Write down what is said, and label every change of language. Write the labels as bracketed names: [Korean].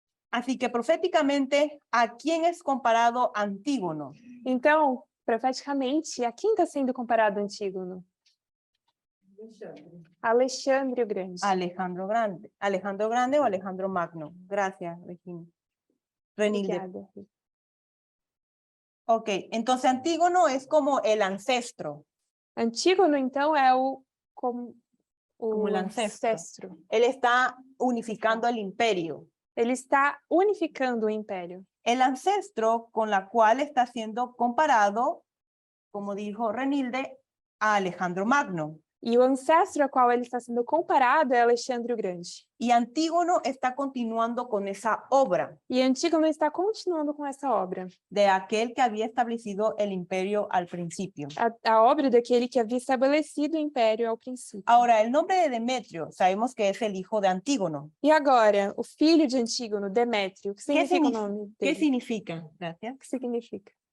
[Spanish] Así que proféticamente, ¿a quién es comparado Antígono? [Portuguese] Então, profeticamente, a quem está sendo comparado Antígono? Alexandre o Grande. [Spanish] Alejandro Grande. Alejandro Grande o Alejandro Magno. Gracias, Regina. Renilde. [Portuguese] Obrigada. [Spanish] Ok, entonces Antígono es como el ancestro. [Portuguese] Antígono, então, é como [Spanish] Como el ancestro. [Portuguese] ancestro. [Spanish] Él está unificando el imperio. [Portuguese] Ele está unificando o império. [Spanish] El ancestro con la cual está siendo comparado, como dijo Renilde, a Alejandro Magno. [Portuguese] E o ancestro a qual ele está sendo comparado é Alexandre o Grande. [Spanish] Y Antígono está continuando con esa obra [Portuguese] E Antígono está continuando com essa obra. [Spanish] de aquel que había establecido el imperio al principio. [Portuguese] A obra daquele que havia estabelecido o império ao princípio. [Spanish] Ahora, el nombre de Demetrio, sabemos que es el hijo de Antígono. [Portuguese] E agora, o filho de Antígono, Demétrio, o que significa o nome [Spanish] ¿Qué [Portuguese] dele? [Spanish] significa? Gracias. [Portuguese] O que significa?